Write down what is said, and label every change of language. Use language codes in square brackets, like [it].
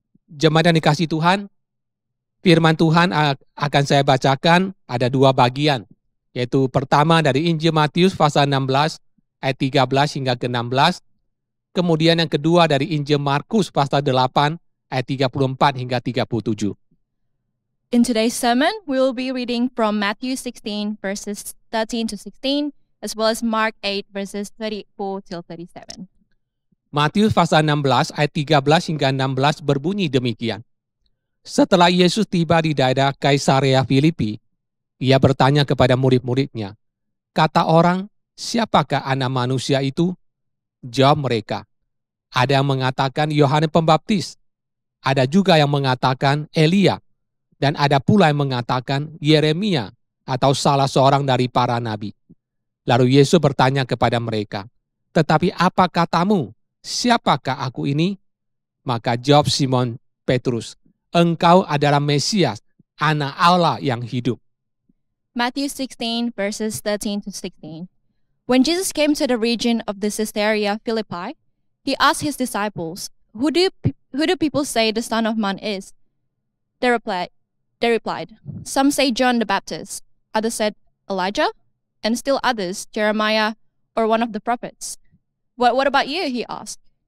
[id] Jemaat yang dikasihi Tuhan, firman Tuhan akan saya bacakan ada 2 bagian. Yaitu pertama dari Injil Matius pasal 16 ayat 13 hingga ke 16. Kemudian yang kedua dari Injil Markus pasal 8 ayat 34 hingga 37. [en] In today's sermon, we will be reading from Matthew 16 verses 13 to 16, as well as Mark 8 verses 34 till 37. [id] Matius pasal 16 ayat 13 hingga 16 berbunyi demikian. Setelah Yesus tiba di daerah Kaisarea Filipi, ia bertanya kepada murid-muridnya, kata orang, siapakah anak manusia itu? Jawab mereka, ada yang mengatakan Yohanes Pembaptis, ada juga yang mengatakan Elia, dan ada pula yang mengatakan Yeremia atau salah seorang dari para nabi. Lalu Yesus bertanya kepada mereka, tetapi apa katamu? Siapakah aku ini? Maka jawab Simon Petrus, engkau adalah Mesias, anak Allah yang hidup. [en] Matthew 16 verses 13 to 16. When Jesus came to the region of the Caesarea Philippi, he asked his disciples, Who do people say the Son of Man is? They replied, Some say John the Baptist, others said Elijah, and still others, Jeremiah or one of the prophets. What about you? He asked.